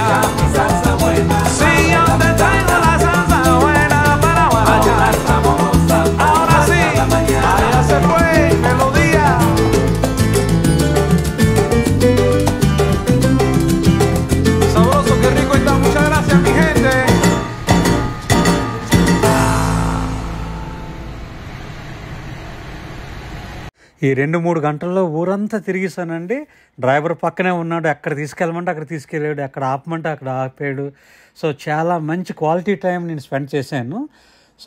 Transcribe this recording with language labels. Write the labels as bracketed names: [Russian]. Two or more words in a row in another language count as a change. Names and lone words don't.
[Spanish] Sí, yo te traigo la salsa buena para bailar. Ahora sí, allá se fue, melodía. Sabroso, qué rico está, muchas gracias mi gente. [Telugu] ఈ 2-3 గంటల్లో ఊరంతా తిరిగిస్తానండి. డ్రైవర్ పక్కనే ఉన్నాడు, ఎక్కడ తీసుకెళ్ళమంటే అక్కడ తీసుకెళ్ళాడు, ఎక్కడ ఆపమంటే అక్కడ ఆపాడు. సో చాలా మంచి [English] quality time [Telugu] నేను స్పెండ్ చేశాను.